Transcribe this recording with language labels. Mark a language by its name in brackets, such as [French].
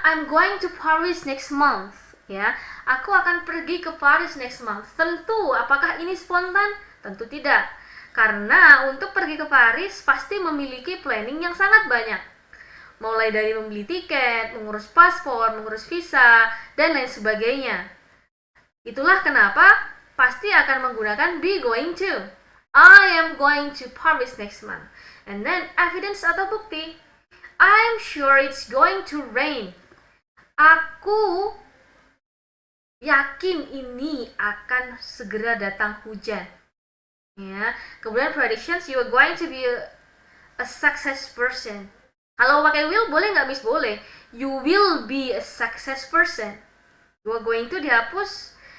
[English] I'm going to Paris next month. [Indonesian] Ya, aku akan pergi ke Paris [English] next month. [Indonesian] Tentu, apakah ini spontan? Tentu tidak. Karena untuk pergi ke Paris pasti memiliki planning yang sangat banyak. Mulai dari membeli tiket, mengurus paspor, mengurus visa, dan lain sebagainya. Itulah kenapa pasti akan menggunakan be going to. [English] I am going to Paris next month. And then evidence [Indonesian] atau bukti. [English] I'm sure it's going to rain. [Indonesian] Aku yakin ini akan segera datang hujan. Ya, kemudian [English] predictions, you are going to be a success person. [Indonesian] Kalau pakai will boleh nggak, Miss? Boleh. [English] You will be a success person. You are going to [Indonesian] dihapus.